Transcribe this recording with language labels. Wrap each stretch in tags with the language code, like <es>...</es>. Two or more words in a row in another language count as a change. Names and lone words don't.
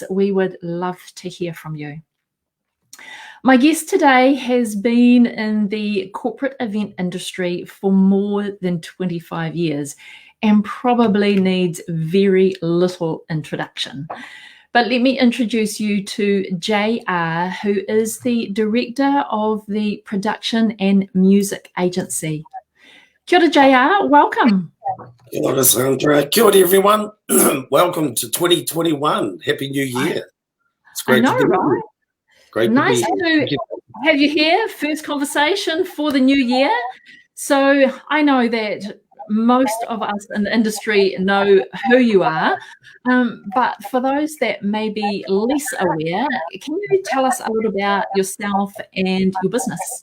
<en>We would love to hear from you. My guest today has been in the corporate event industry for more than 25 years and probably needs very little introduction. But let me introduce you to JR, who is the director of the production and music agency.</en> <mi>Kia ora,</mi> <en>JR, welcome.</en> <mi>Kia ora, Sandra. Kia ora,</mi> <en>everyone. Welcome to 2021. Happy New Year. It's great to be here. Great nice to have you here. First conversation for the new year. So I know that most of us in the industry know who you are, but for those that may be less aware, can you tell us a little about yourself and your business?</en>